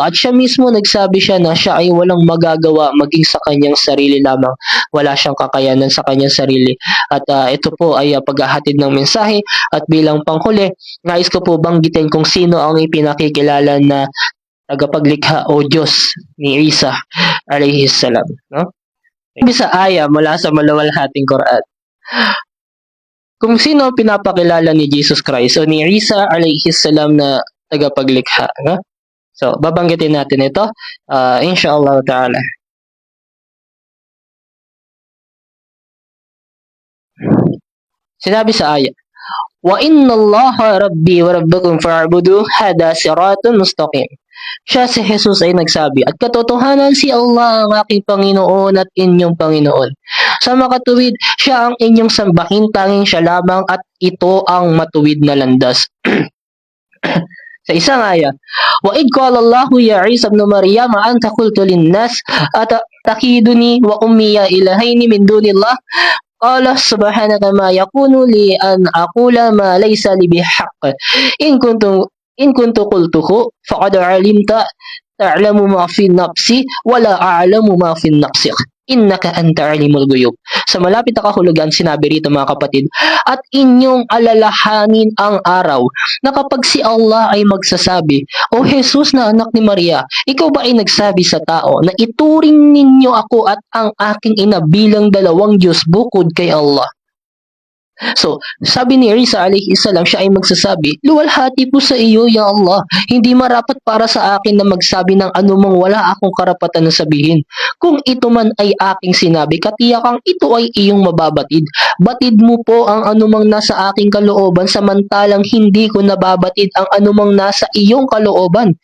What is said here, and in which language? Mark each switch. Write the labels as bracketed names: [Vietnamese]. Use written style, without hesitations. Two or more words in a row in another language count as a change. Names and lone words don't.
[Filipino] At siya mismo nagsabi siya na siya ay walang magagawa maging sa kanyang sarili lamang. Wala siyang kakayanan sa kanyang sarili. At ito po ay paghahatid ng mensahe. At bilang panghuli, nais ko po banggitin kung sino ang ipinakikilala na tagapaglikha o Diyos ni Isa [Arabic] عليه السلام. [Filipino] No? Sa aya mula sa maluwalhating Quran. Kung sino pinapakilala ni Jesus Christ o ni Isa [Arabic] عليه السلام [Filipino] na tagapaglikha. No? So, babanggitin natin ito, [Arabic] إن شاء الله تعالى. [Filipino] Sinabi sa ayat, [Arabic] وإن الله ربي وربكم فاعبدوا هذا صراط مستقيم. [Filipino] Siya si Jesus ay nagsabi, at katotohanan si Allah ang aking Panginoon at inyong Panginoon. Sa makatuwid, siya ang inyong sambahin, tanging siya lamang at ito ang matuwid na landas. Sa isang aya, [Arabic] وَإِذْ قَالَ اللَّهُ يَا عِيسَى ابْنُ مَرْيَمَ أَنْتَ قُلْتُ لِلنَّاسِ أَتَتَّخِذُنِي وَأُمِّيَ إِلَٰهَيْنِ مِنْ دُونِ اللَّهِ قَالَ سُبْحَانَكَ مَا يَكُونُ لِي أَنْ أَقُولَ مَا لَيْسَ لِي بِحَقٍّ إِنْ كُنتُ قُلْتُهُ فَقَدْ عَلِمْتَ تَعْلَمُ مَا فِي نَفْسِي وَلَا أَعْلَمُ مَا فِي نَفْسِكَ إنك أنت علام الغيوب. [Filipino] Sa malapit na kahulugan, sinabi rito mga kapatid, at inyong alalahanin ang araw na kapag si Allah ay magsasabi, O Jesus na anak ni Maria, ikaw ba ay nagsabi sa tao na ituring ninyo ako at ang aking ina bilang dalawang Diyos bukod kay Allah? So, sabi ni Isa [Arabic] عليه السلام, [Filipino] siya ay magsasabi, luwalhati po sa iyo, [Arabic] يا الله. [Filipino] Hindi marapat para sa akin na magsabi ng anumang wala akong karapatan na sabihin. Kung ito man ay aking sinabi, katiyakang ito ay iyong mababatid. Batid mo po ang anumang nasa aking kalooban, samantalang hindi ko nababatid ang anumang nasa iyong kalooban.